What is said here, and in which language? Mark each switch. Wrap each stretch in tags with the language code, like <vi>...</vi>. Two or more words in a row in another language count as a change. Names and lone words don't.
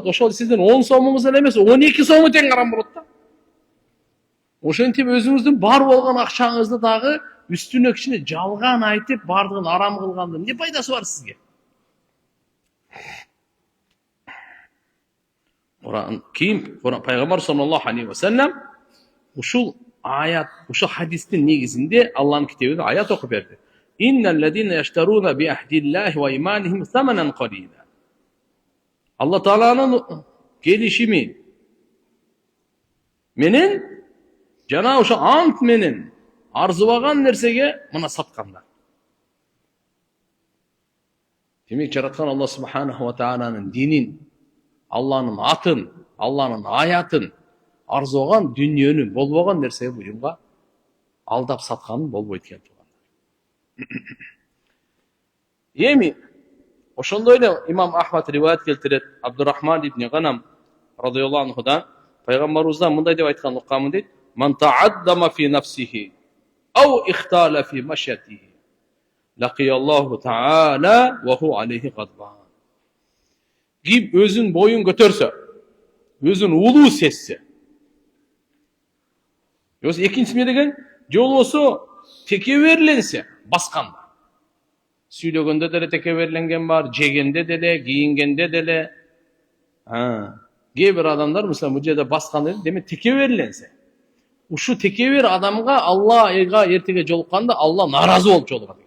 <ky>Ошол сиздин 10 сомуңуз эле эмес, 12 сому тең арам болот да. Ошентип өзүңүздүн бар болгон акчаңызды дагы үстүнө кичине жалган айтып, бардыгын арам кылгандын эмне пайдасы бар сизге? Кийин пайгамбар</ky> <ar>صلى الله عليه وسلم</ar> <ky>ушул аят, ушул хадистин негизинде Алланын китебиде аят окуп берди.</ky> <ar>إن الذين يشترون بعهد الله وأيمانهم ثمنا قليلا.</ar> <ky>Алла Тааланын келишими менен жана ошо ант менен арзыбаган нерсеге мына саткандар. Демек жараткан Алла</ky> <ar>سبحانه وتعالى</ar> <ky>динин, Алланын атын, Алланын аятын арзыбаган дүнүйөнү, болбогон нерсеге буюмга алдап сатканын болбойт экен. Эми ошондой эле имам Ахмад риваят келтирет, Абдурахман ибн Ганам</ky> <ar>رضي الله عنه</ar> <ky>пайгамбарыбыздан мындай деп айткан уккамын дейт:</ky> <ar>"من تعاظم في نفسه أو اختال في مشيته لقي الله تعالى وهو عليه غضبان."</ar> <ky>Ким өзүн боюн көтөрсө, өзүн улуу сезсе.</ky> <uz>Yo'sa ikkinchisi ne degan?</uz> <ky>Же болбосо текеберленсе, басканда. Сүйлөгөндө деле текеберленген бар, жегенде деле, кийингенде деле. Кээ бир адамдар мисалы бул жерде басканда демек текеберленсе. Ушу текебер адамга Аллага эртеге жолукканда Алла наразы болуп жолугат экен.</ky>